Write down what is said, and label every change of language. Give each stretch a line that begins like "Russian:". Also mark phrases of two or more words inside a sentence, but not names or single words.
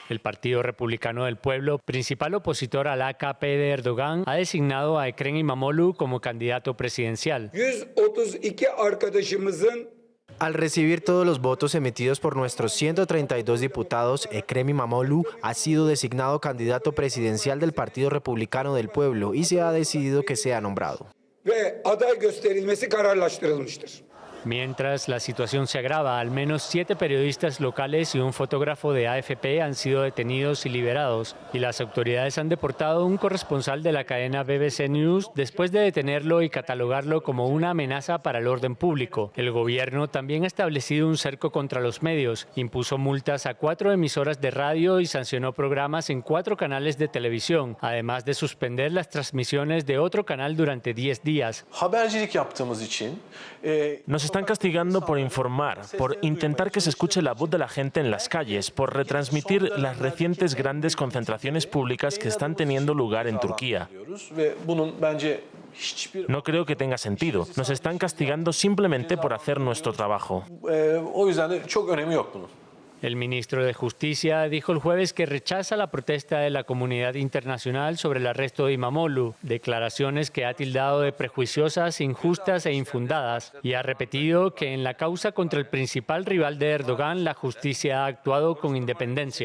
Spanish: El Partido Republicano del Pueblo, principal opositor al AKP de Erdogan, ha designado a Ekrem İmamoğlu como candidato presidencial.
Turkish: 132 arkadaşımızın
Spanish: Al recibir todos los votos emitidos por nuestros 132 diputados, Ekrem İmamoğlu ha sido designado candidato presidencial del Partido Republicano del Pueblo y se ha decidido que sea nombrado.
Turkish: ve aday gösterilmesi kararlaştırılmıştır.
Spanish: Mientras la situación se agrava, al menos 7 periodistas locales y un fotógrafo de AFP han sido detenidos y liberados, y las autoridades han deportado a un corresponsal de la cadena BBC News después de detenerlo y catalogarlo como una amenaza para el orden público. El gobierno también ha establecido un cerco contra los medios, impuso multas a 4 emisoras de radio y sancionó programas en 4 canales de televisión, además de suspender las transmisiones de otro canal durante 10 días.
Turkish: Habercilik yaptığımız için
Spanish: Nos están castigando por informar, por intentar que se escuche la voz de la gente en las calles, por retransmitir las recientes grandes concentraciones públicas que están teniendo lugar en Turquía. No creo que tenga sentido. Nos están castigando simplemente por hacer nuestro trabajo.
Turkish: O yüzden de çok önemi yok bunun.
Spanish: El ministro de Justicia dijo el jueves que rechaza la protesta de la comunidad internacional sobre el arresto de İmamoğlu, declaraciones que ha tildado de prejuiciosas, injustas e infundadas, y ha repetido que en la causa contra el principal rival de Erdogan la justicia ha actuado con independencia.